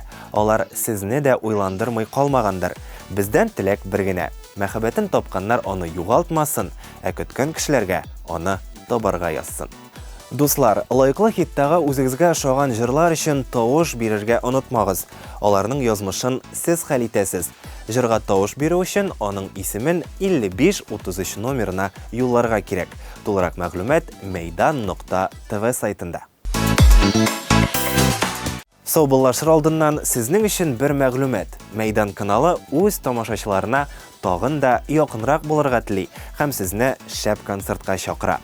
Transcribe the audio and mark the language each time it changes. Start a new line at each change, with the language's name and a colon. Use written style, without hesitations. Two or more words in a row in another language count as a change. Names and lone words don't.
Tatar: Алар сезне дә уйландырмый калмагандыр. Бездән теләк бер генә: мәхәббәтен тапканнар аны югалтмасын, ә көткән кешеләргә аны табарга язсын. Дуслар, лайыклы хиттагы үзегезгә ошаган җырлар өчен тавыш бирергә онытмагыз. Аларның язмышын сез хәл итәсез.
Kazakh: Жырға тауыш беру үшін оның исемен 55-33 номерына
Tatar: юлларга кирәк. Тулырак мәгълүмат meydan.tv сайтында. Саубыллашыр алдыннан сезнең өчен бер мәгълүмат. Мейдан каналы үз тамашачыларына тагын да якынрак булырга тели һәм сезне шәп концертка чакыра.